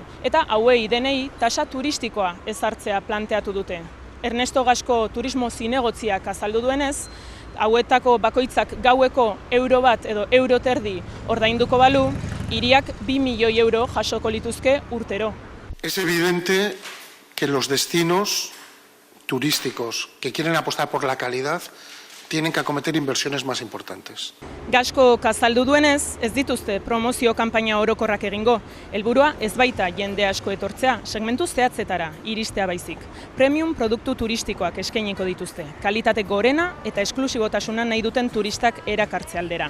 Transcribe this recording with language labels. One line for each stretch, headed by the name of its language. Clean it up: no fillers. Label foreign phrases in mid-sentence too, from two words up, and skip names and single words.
Basque: Eta hauei denei tasa turistikoa ezartzea planteatu dute. Ernesto Gasko turismo zinegotziak azaldu duenez, hauetako bakoitzak gaueko €1 edo €1,30 ordainduko balu, hiriak 2 milioi euro jasoko lituzke urtero.
Spanish: Es evidente que los destinos turísticos que quieren apostar por la calidad tienen que acometer inversiones más importantes.
Basque: Gasko azaldu duenez, ez dituzte promozio kanpaina orokorrak egingo. Helburua ez baita jende asko etortzea, segmentu zehatzetara iristea baizik. Premium produktu turistikoak eskainiko dituzte, kalitate gorena eta esklusibotasuna nahi duten turistak erakartze aldera.